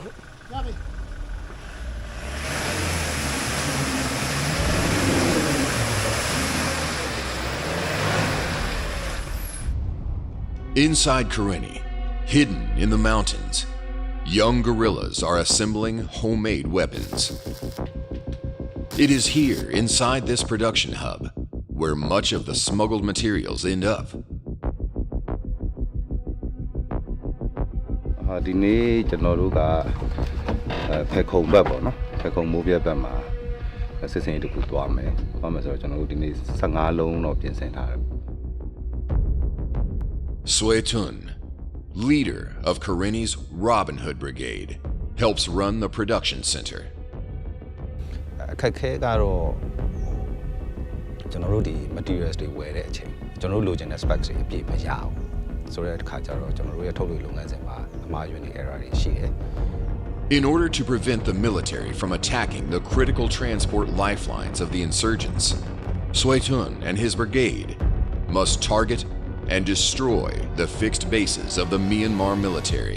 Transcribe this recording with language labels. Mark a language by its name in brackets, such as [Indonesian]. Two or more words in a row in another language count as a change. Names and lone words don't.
[English] Inside Karenni, hidden in the mountains, young guerrillas are assembling homemade weapons. It is here, inside this production hub, where much of the smuggled materials end up. [Burmese] ဒီနေ့ကျွန်တော်တို့ကဖက်ခုံဘက်ပေါ့နော်ဖက်ခုံမိုးပြက်ဘက်မှာစစ်စင်ရေးတစ်ခုသွားမယ်ဆိုတော့ကျွန်တော်တို့ဒီနေ့15လုံးတော့ပြင်ဆင်ထားတယ် [English] Sui Tun, leader of Karenni's Robin Hood Brigade, helps run the production center. [Burmese] အခက်ခဲကတော့ကျွန်တော်တို့ဒီ materials တွေဝယ်တဲ့အချိန်ကျွန်တော်တို့လိုချင်တဲ့ specs တွေအပြည့်မရအောင်ဆိုတဲ့အခါကျတော့ကျွန်တော်တို့ရဲ့ထုတ်လုပ်လုပ်ငန်းစဉ်မှာအမှားယွင်းတွေ error တွေရှိတယ် [English] In order to prevent the military from attacking the critical transport lifelines of the insurgents, Sui Tun and his brigade must target and destroy the fixed bases of the Myanmar military.